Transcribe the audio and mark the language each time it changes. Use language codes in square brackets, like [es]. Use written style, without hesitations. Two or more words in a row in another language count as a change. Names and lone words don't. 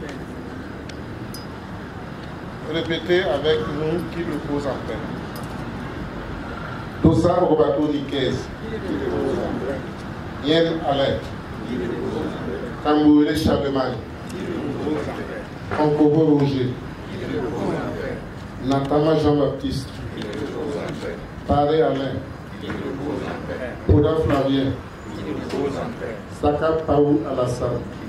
[fr] Répétez avec nous qui le pose en peine. Dossa Robato Niquez, Yen Alain, Cambouré Charlemagne, Ankobo Roger, Natama Jean-Baptiste, Paré Alain, Oda Flavien, Saka Paou Alassane,